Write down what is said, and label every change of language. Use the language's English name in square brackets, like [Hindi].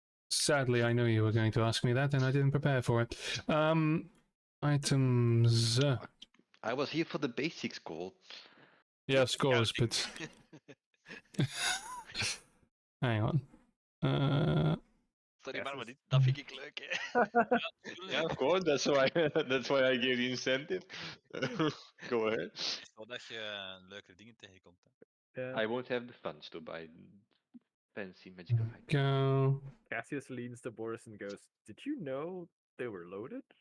[English] Sadly, I knew you were going to ask me that, and I didn't prepare for it. Items. I was here for the basics, Cole. Yeah, of course, but hang on. [Dutch] Sorry, maar dat vind ik leuk, hè. [English] Yeah, of course. That's why I gave the incentive. Go ahead. [Dutch] Zodat je leuke dingen tegenkomt. Hè. [English] I won't have the funds to buy fancy magical items. Go. Cassius leans to Boris and goes, "Did you know they were loaded?